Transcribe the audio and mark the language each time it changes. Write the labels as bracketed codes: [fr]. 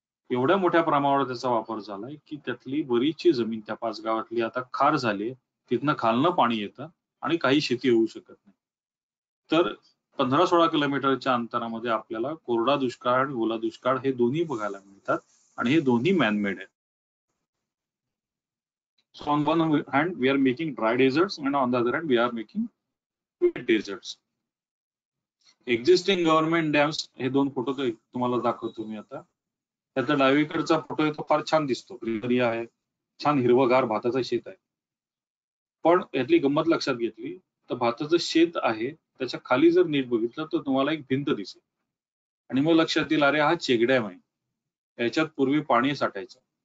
[mr] एवढ्या मोठ्या प्रमाणावर त्याचा वापर झालाय की त्यातली बरीचशी जमीन त्या 5 गावातली आता खार झाली. तिथनं खालनं पाणी येतं आणि काही शेती होऊ शकत नाही. तर 15-16 किलोमीटरच्या अंतरामध्ये आपल्याला कोरडा दुष्काळ आणि ओला दुष्काळ हे दोन्ही बघायला मिळतात आणि हे दोन्ही मॅनमेड आहेत. [en] So on one hand we are making dry deserts and on the other hand we are making wet deserts. [mr] Existing government dams हे दोन फोटो तुम्हाला दाखवतो मी आता. त्याचा डावीकडचा फोटो आहे तो फार छान दिसतो, ग्रीनरी आहे, छान हिरवगार भाताचं शेत आहे. पण यातली गंमत लक्षात घेतली तर भाताचं शेत आहे त्याच्या खाली जर नीट बघितलं तर तुम्हाला एक भिंत दिसेल आणि मग लक्षात येईल अरे हा चेकडॅम आहे, याच्यात पूर्वी पाणी साठायचं.